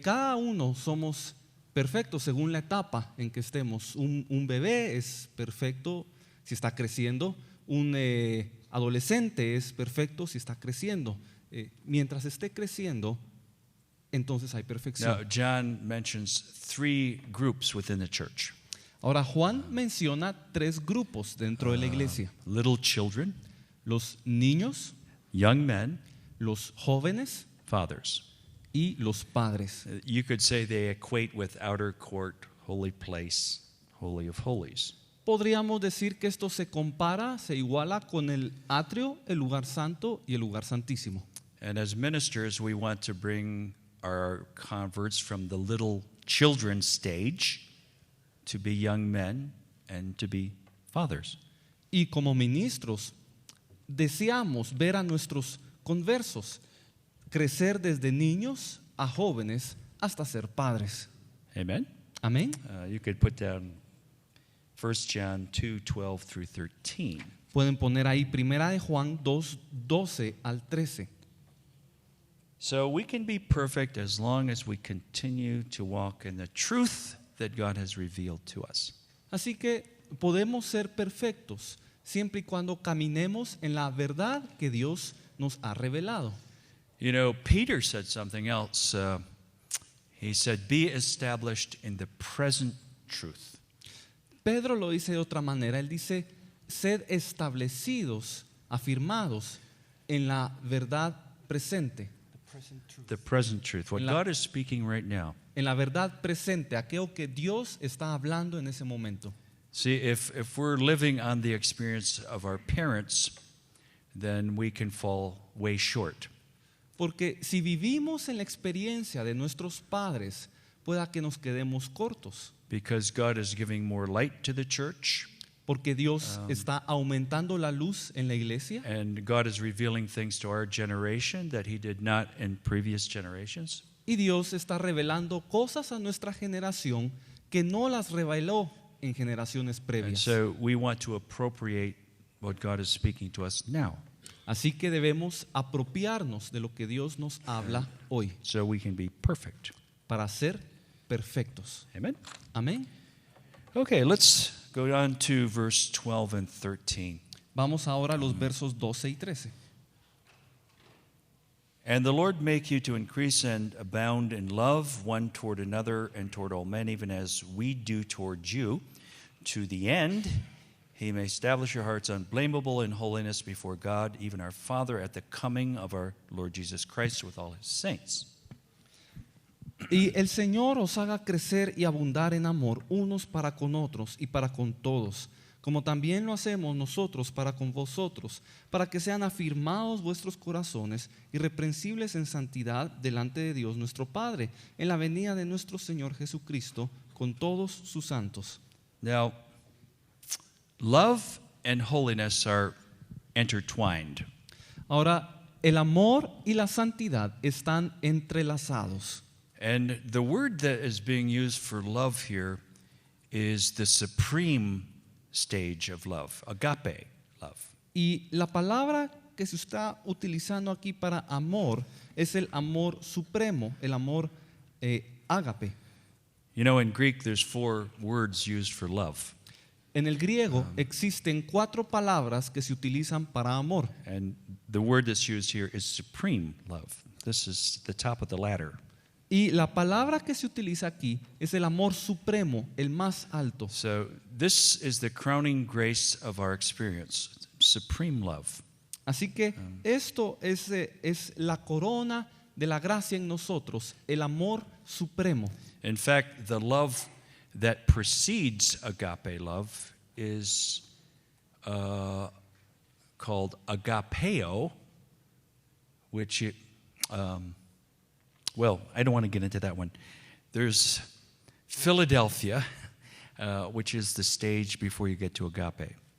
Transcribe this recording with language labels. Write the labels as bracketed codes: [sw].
[es] Cada uno somos perfectos según la etapa en que estemos. Un bebé es perfecto si está creciendo. Un adolescente es perfecto si está creciendo. Mientras esté creciendo, entonces hay perfección. [en] Now, John mentions 3 groups within the church. [es] Ahora, Juan menciona 3 grupos dentro de la iglesia. [en] Little children, [es] Los niños, [en] young men, [es] los jóvenes [en] fathers. [es] y los padres. [en] You could say they equate with outer court, holy place, holy of holies. [es] Podríamos decir que esto se compara, se iguala con el atrio, el lugar santo y el lugar santísimo. [en] And as ministers, we want to bring our converts from the little children stage to be young men and to be fathers. [es] Y como ministros, deseamos ver a nuestros conversos crecer desde niños a jóvenes hasta ser padres. [en] Amen? [es] Amén. [en] You could put down 1 John 2:12 through 13. [es] Pueden poner ahí Primera de Juan 2:12 al 13. [en] So we can be perfect as long as we continue to walk in the truth that God has revealed to us. [es] Así que podemos ser perfectos siempre y cuando caminemos en la verdad que Dios nos ha revelado. [en] You know, Peter said something else. He said, be established in the present truth. [es] Pedro lo dice de otra manera. Él dice, sed establecidos, afirmados en la verdad presente. [en] The present truth. What God is speaking right now. [es] En la verdad presente, aquello que Dios está hablando en ese momento. [en] See, if we're living on the experience of our parents, then we can fall way short. [es] Porque si vivimos en la experiencia de nuestros padres, pueda que nos quedemos cortos. [en] Because God is giving more light to the church. [es] Porque Dios está aumentando la luz en la iglesia. [en] And God is revealing things to our generation that He did not in previous generations. [es] Y Dios está revelando cosas a nuestra generación que no las reveló en generaciones [en] And [es] previas. [en] so we want to appropriate what God is speaking to us now. [es] Así que debemos apropiarnos de lo que Dios nos habla hoy [en] So we can be perfect. [es] para ser perfectos. [en] Amen? [es] Amén. [en] Okay, let's go on to verse 12 and 13. [es] Vamos ahora a los versos 12 y 13. [en] And the Lord make you to increase and abound in love one toward another and toward all men, even as we do toward you, to the end He may establish your hearts unblameable in holiness before God, even our Father, at the coming of our Lord Jesus Christ with all His saints. [es] Y el Señor os haga crecer y abundar en amor unos para con otros y para con todos, como también lo hacemos nosotros para con vosotros, para que sean afirmados vuestros corazones, irreprensibles en santidad delante de Dios nuestro Padre, en la venida de nuestro Señor Jesucristo, con todos sus santos. [en] Now, love and holiness are intertwined. [es] Ahora, el amor y la santidad están entrelazados. [en] And the word that is being used for love here is the supreme stage of love, agape love. [es] Y la palabra que se está utilizando aquí para amor es el amor supremo, el amor ágape. [en] You know, in Greek, there's 4 words used for love. [es] En el griego existen 4 palabras que se utilizan para amor. [en] And the word that's used here is supreme love. This is the top of the ladder. [es] Y la palabra que se utiliza aquí es el amor supremo, el más alto. [en] So this is the crowning grace of our experience. supreme love. [es] Así que esto es la corona de la gracia en nosotros, el amor supremo. [en] In fact, the love that precedes agape love is called agapeo, which well, I don't want to get into that one. There's Philadelphia, which is the stage before you get to agape.